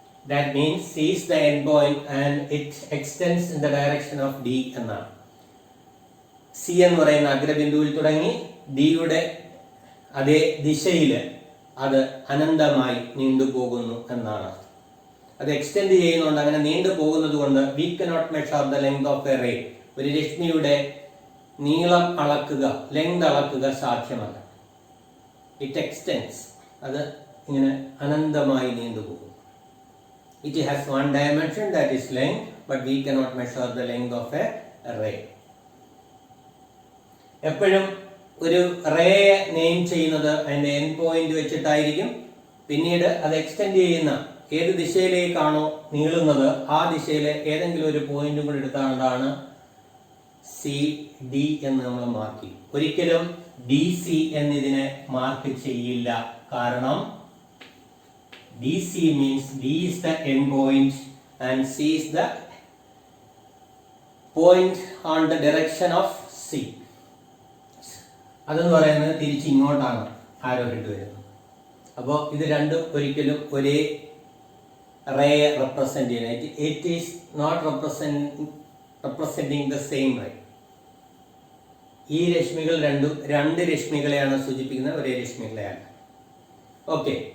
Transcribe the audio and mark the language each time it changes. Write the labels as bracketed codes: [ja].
[en] That means C is the end point and it extends in the direction of D എന്നാണ്. [ml] C എന്ന് പറയുന്ന അഗ്രബിന്ദുവിൽ തുടങ്ങി ഡിയുടെ അതേ ദിശയിൽ അത് അനന്തമായി നീണ്ടുപോകുന്നു എന്നാണ്. അത് എക്സ്റ്റെൻഡ് ചെയ്യുന്നുണ്ട്. അങ്ങനെ നീണ്ടുപോകുന്നത് കൊണ്ട് [en] we cannot measure the length of a ray. [ml] ഒരു രശ്മിയുടെ നീളം അളക്കുക, ലെങ്ത് അളക്കുക സാധ്യമല്ല. [en] It extends. [ml] അത് ഇങ്ങനെ അനന്തമായി നീണ്ടുപോകും. [en] It has one dimension, that is length, but we cannot measure the length of a ray. [ml] എപ്പോഴും ഒരു റേയെ നെയിം ചെയ്യുന്നത് അതിന്റെ എൻഡ് പോയിന്റ് വെച്ചിട്ടായിരിക്കും. പിന്നീട് അത് എക്സ്റ്റെൻഡ് ചെയ്യുന്ന ഏത് ദിശയിലേക്കാണോ നീളുന്നത് ആ ദിശയിലെ ഏതെങ്കിലും ഒരു പോയിന്റും കൂടി എടുത്താണ്ടാണ് സി ഡി എന്ന് നമ്മൾ മാർക്ക് ചെയ്യും. ഒരിക്കലും ഡി സി എന്നിതിനെ മാർക്ക് ചെയ്യില്ല. [en] കാരണം DC means D is the end point and C is the point on the direction of C. [ml] അതെന്ന് പറയുന്നത് തിരിച്ച് ഇങ്ങോട്ടാണ് ആരോ ഇട്ട് വരുന്നത്. അപ്പോൾ ഇത് രണ്ടും ഒരിക്കലും ഒരേ റേയെ റെപ്രസെന്റ് ചെയ്യുന്നത്. [en] It is not representing the same ray. [ml] ഈ രശ്മികൾ രണ്ടും രണ്ട് രശ്മികളെയാണ് സൂചിപ്പിക്കുന്നത്, ഒരേ രശ്മികളെയാണ്. ഓക്കെ.